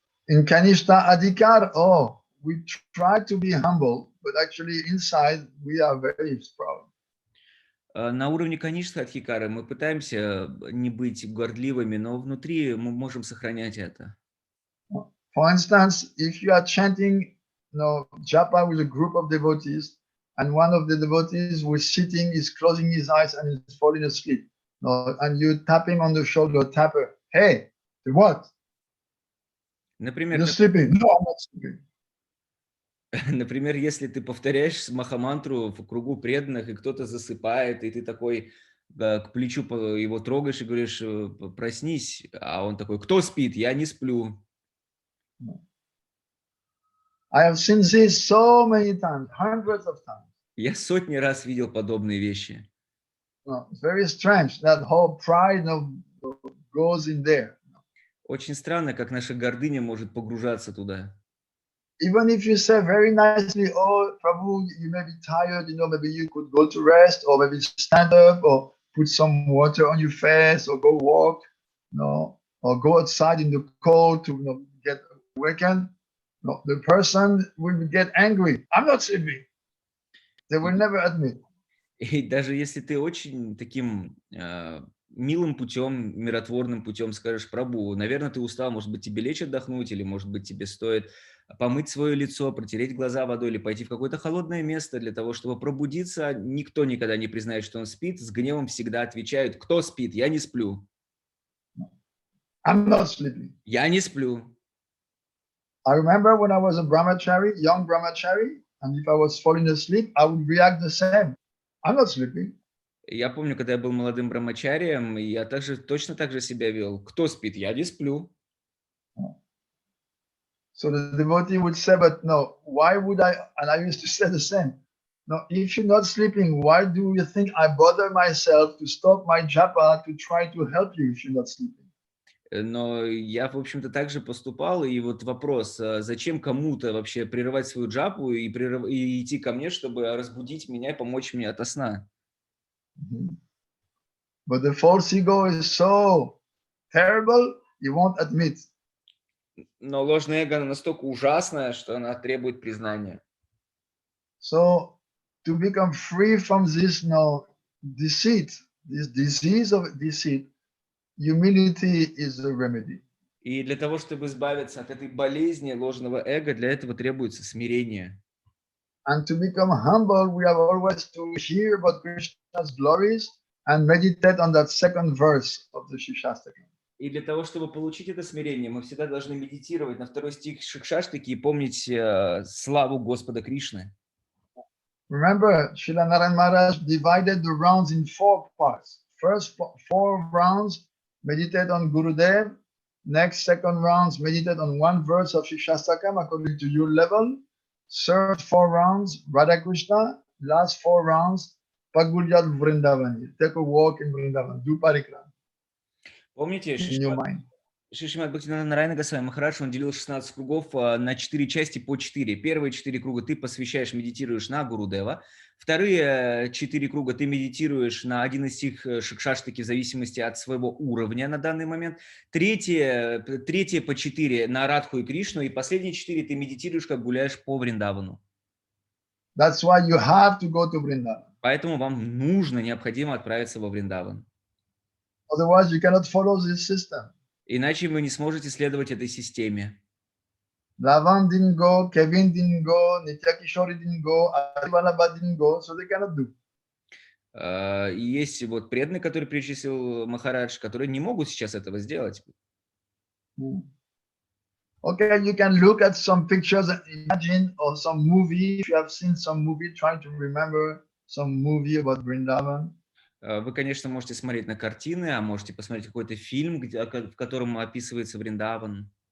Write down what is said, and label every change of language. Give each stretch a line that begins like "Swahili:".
English: In Kanishta Adhikar, we try to be humble, but actually inside we are very proud.
Russian: На уровне Каништа Адхикары мы пытаемся не быть гордливыми, но внутри мы можем сохранять это.
English: For instance, if you are chanting, japa with a group of devotees, and one of the devotees who is sitting is closing his eyes and is falling asleep, and you tap him on the shoulder, tap her, hey, what?
Russian: Например,
English: You're sleeping. No, I'm not sleeping.
Russian: Например, если ты повторяешь махамантру в кругу преданных, и кто-то засыпает, и ты такой к плечу его трогаешь и говоришь: проснись, а он такой: кто спит? Я не сплю.
English: I have seen this so many times, hundreds of times.
Russian: Я сотни раз видел подобные вещи.
English: It's very strange that whole pride goes in there.
Russian: Очень странно, как наша гордыня может погружаться туда.
English: Even if you say very nicely, oh, Prabhu, you may be tired, maybe you could go to rest, or maybe stand up, or put some water on your face, or go walk, or go outside in the cold to get awakened. No, the person will get angry. I'm not sleeping. They will never admit.
Russian: И даже если ты очень таким милым путем, миротворным путем скажешь: Прабху, наверное, ты устал, может быть, тебе лечь отдохнуть, или, может быть, тебе стоит помыть свое лицо, протереть глаза водой, или пойти в какое-то холодное место для того, чтобы пробудиться. Никто никогда не признает, что он спит. С гневом всегда отвечают: кто спит? Я не сплю.
English: I'm not sleeping.
Russian: Я не сплю.
English: I remember when I was a brahmachari, young brahmachari, and if I was falling asleep, I would react the same. I'm not sleeping.
Russian: Я помню, когда я был молодым брамачарием, я точно так же себя вел. Кто спит? Я не сплю.
English: So the devotee would say, but no, why would I? And I used to say the same. No, if you're not sleeping, why do you think I bother myself to stop my japa to try to help you if you're not sleeping?
Russian: Но я, в общем-то, так же поступал. И вот вопрос, зачем кому-то вообще прерывать свою джапу и идти ко мне, чтобы разбудить меня и помочь мне ото сна?
English: But the false ego is so terrible, you won't admit.
Russian: Но ложное эго настолько ужасное, что она требует признания.
English: So to become free from this deceit, this disease of deceit, humility is the remedy.
Russian: И для того, чтобы избавиться от этой болезни ложного эго, для этого требуется смирение.
English: And to become humble, we have always to hear about Krishna's glories and meditate on that second verse of the Shikshashtaka.
Russian: И для того, чтобы получить это смирение, мы всегда должны медитировать на второй стих Шикшаштаки и помнить славу Господа Кришны.
English: Remember, Srila Narayan Maharaj divided the rounds in 4 parts. First 4 rounds, meditate on Gurudev. Next, second rounds, meditate on one verse of Shikshastakam according to your level. Third 4 rounds, Radha Krishna. Last 4 rounds, Pagulyat Vrindavan. Take a walk in Vrindavan. Do parikram.
Russian: Помните,
English: In your mind.
Russian: Шри Шримад Бхактиведантой Махараджем, он делил 16 кругов на 4 части по 4. Первые 4 круга ты посвящаешь, медитируешь на Гурудева. Вторые 4 круга ты медитируешь на один из стих Шикшаштаки в зависимости от своего уровня на данный момент. Третье по 4 на Радху и Кришну. И последние 4 ты медитируешь, как гуляешь по Вриндавану.
English: That's why you have to go to Vrindavan.
Russian: Поэтому вам необходимо отправиться во Вриндаван.
English: Otherwise, you cannot follow this system.
Russian: Иначе вы не сможете следовать этой системе.
English: Ravan didn't go, Kevin didn't go, Nitya Kishori didn't go, Adivalabha didn't go, so they cannot do.
Russian: И есть вот преданные, которые перечислил Махарадж, которые не могут сейчас этого сделать.
English: Okay, you can look at some pictures and imagine, or some movie, if you have seen some movie, try to remember some movie about Vrindavan.
Russian: Вы, конечно, можете смотреть на картины, а можете посмотреть какой-то фильм, в котором описывается Вриндаван.